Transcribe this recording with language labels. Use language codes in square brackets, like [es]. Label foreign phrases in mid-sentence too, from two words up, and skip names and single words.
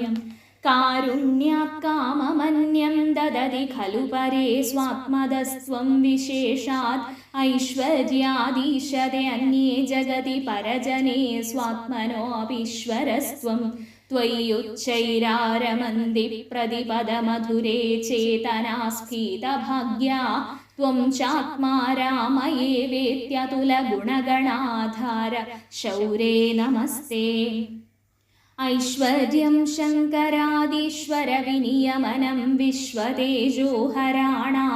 [sa] കാരുണ്യാത് കാമമന്യം ദദതി ഖലു പരേ സ്വാത്മദസ്ത്വം വിശേഷാത്. ഐശ്വര്യാദീശതെ അന്യേ ജഗതി പരജനേ സ്വാത്മനോപീശ്വരസ്ത്വം. ത്വയ്യുच्चैरारमन्ति प्रतिपदमधुरे चेतनास्फीतभाग्या. त्वं चात्मा रामये वेत्यतुलगुणगणाधार शौरे नमस्ते. ऐश्वर्यं शङ्करादीश्वर विनियमनं विश्वतेजोहराणां.